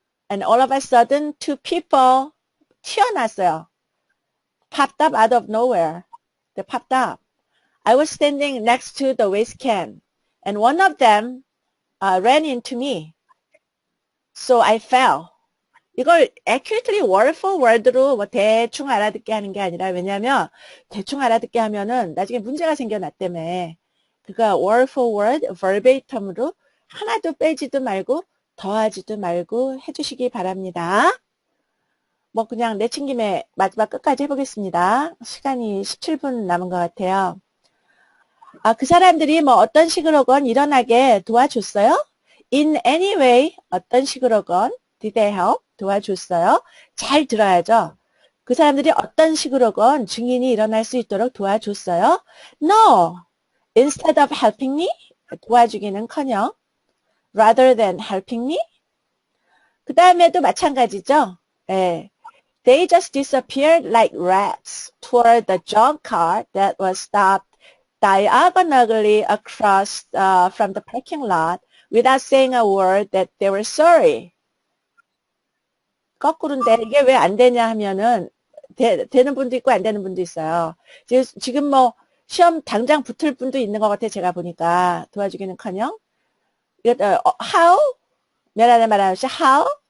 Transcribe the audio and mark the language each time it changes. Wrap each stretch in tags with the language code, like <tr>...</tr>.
<en>And all of a sudden, two people</en> <ko>튀어났어요.</ko> <en>Popped up out of nowhere. They popped up. I was standing next to the waste can, and one of them ran into me. So I fell.</en> <ko>이걸</ko> <en>accurately word for word</en> <ko>로 뭐 대충 알아듣게 하는 게 아니라 왜냐하면 대충 알아듣게 하면은 나중에 문제가 생겨났다며. 그가</ko> <en>word for word, verbatim</en> <ko>으로 하나도 빼지도 말고 더하지도 말고 해주시기 바랍니다. 뭐 그냥 내친 김에 마지막 끝까지 해보겠습니다. 시간이 17분 남은 것 같아요. 그 사람들이 뭐 어떤 식으로건 일어나게 도와줬어요?</ko> <en>In any way,</en> <ko>어떤 식으로건</ko> <en>did they help?</en> <ko>도와줬어요? 잘 들어야죠. 그 사람들이 어떤 식으로건 증인이 일어날 수 있도록 도와줬어요?</ko> <en>No. Instead of helping me,</en> <ko>도와주기는커녕</ko> <en>rather than helping me.</en> <ko>그 다음에도 마찬가지죠. 예.</ko> <en>They just disappeared like rats toward the junk car that was stopped diagonally across from the parking lot without saying a word that they were sorry.</en> <ko>거꾸로인데 이게 왜 안 되냐 하면은 되는 분도 있고 안 되는 분도 있어요. 지금 뭐 시험 당장 붙을 분도 있는 것 같아요. 제가 보니까 도와주기는커녕 how? 면안에 말하듯이 how?</ko>